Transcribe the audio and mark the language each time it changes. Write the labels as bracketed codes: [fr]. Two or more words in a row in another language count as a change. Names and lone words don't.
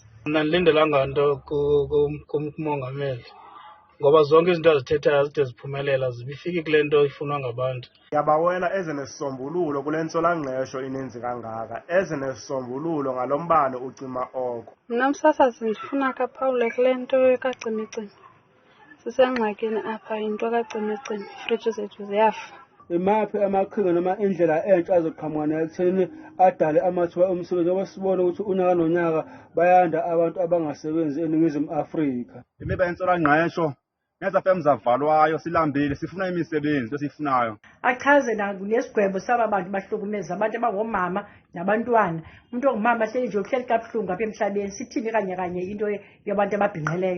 [xh] Mna ndilindelanga nto kumongameli ngoba zonke izinto azithethayo zide ziphumelela zibifiki kule nto ifunwa ngabantu. Yabawela ezenesisombululo kule ntswelangqesho ininzi kangaka, ezenesisombululo ngalo mbane ucima oko. Mna msasazi ndifuna kaphawule kule nto kacimicimi. Sisengxakini apha into kacimicimi, iifriji zethu ziyafa. [zu] Imaphi amaqhinga noma indlela entsha azoqhamuka nayo ekutheni adale amathuba omsebenzi ngoba sibone ukuthi unyaka nonyaka bayanda abantu abangasebenzi eNingizimu Afrika. [xh] Imiba yentswelangqesho nezafemi zavalwayo silambile sifuna imisebenzi esifunayo. [zu] Achaze nesigwebo saba bantu bahlukumeza abantu abangomama nabantwana. [xh] Umuntu ongumama nje uhleli kabuhlungu apha emhlabeni sithini kanye into yabantu ababhinqileyo.